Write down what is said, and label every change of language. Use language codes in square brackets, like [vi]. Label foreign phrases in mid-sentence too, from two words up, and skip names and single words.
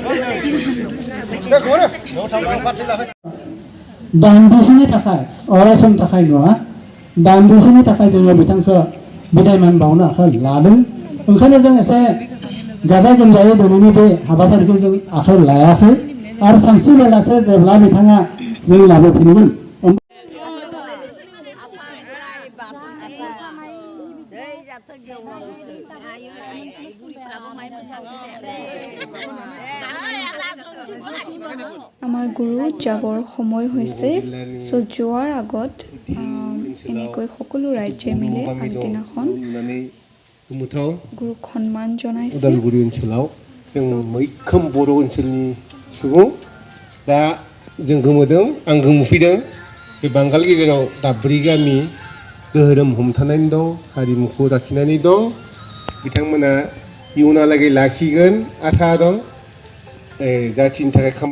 [brx] दान्दिसेनि थाखाय अरायसम थाखाय नङा दान्दिसेनि थाखाय जोङो बिथांखौ बिदाय मान बावनो आखाइ लादों ओंखायनो जों एसे गाजा गोमजायै दिनैनि बे हाबाफारिखौ जों आखाइ लायाखै आरो सानसे बेलासे जेब्ला बिथाङा जों लाबोफिनगोन [as] আমাৰ গুৰু যাবৰ সময় হৈছে সো যোৱাৰ আগত এনেকৈ সকলো ৰাজ্যে মিলে আগদিনাখন গুৰুক সন্মান জনাইছে [brx] उदालगुरि ओनसोलाव जों मैखोम बर' ओनसोलनि सुबुं दा जों गोमोदों आं गोमोफैदों बे बांगाल गेजेराव दाब्रि गामि धोरोम हमथानानै दं हारिमुखौ लाखिनानै दं बिथांमोना इयुनहालागै लाखिगोन आसा दं जाथिनि थाखाय